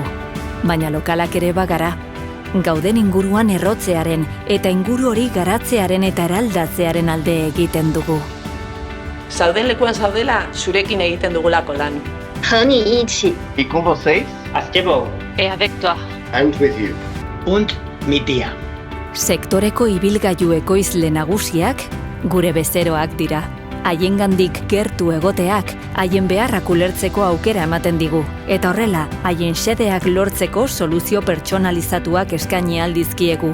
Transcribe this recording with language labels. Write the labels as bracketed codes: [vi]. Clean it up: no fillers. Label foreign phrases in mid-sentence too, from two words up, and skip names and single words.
[eu] Baina lokalak ere bagara. Gauden inguruan errotzearen eta inguru hori garatzearen eta eraldatzearen alde egiten dugu. Zauden lekuan zaudela, zurekin egiten dugulako lan. [zh] 和你一起 [es] ¿Y con vocês? Eadektoa. [en] I'm with you. [de] Und mit dir. [eu] Sektoreko ibilgailu ekoizle nagusiak gure bezeroak dira. Haiengandik gertu egoteak, haien beharrak ulertzeko aukera ematen digu. Eta horrela, haien xedeak lortzeko soluzio pertsonalizatuak eskaini aldizkiegu.